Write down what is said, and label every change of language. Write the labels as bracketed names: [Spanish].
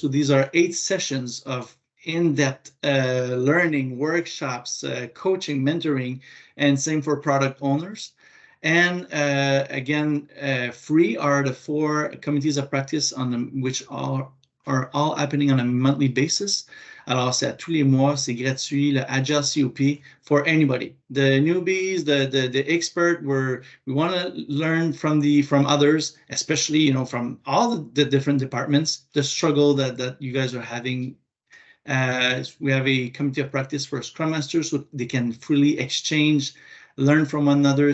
[English] So these are 8 sessions of in-depth learning, workshops, coaching, mentoring, and same for product owners. And again, free are the 4 committees of practice which are all happening on a monthly basis. [French] Alors, c'est à tous les mois, c'est gratuit, le Agile COP [English] for anybody. The newbies, the expert, we want to learn from others, especially, from all the different departments, the struggle that you guys are having. We have a committee of practice for Scrum Masters, so they can freely exchange, learn from one another.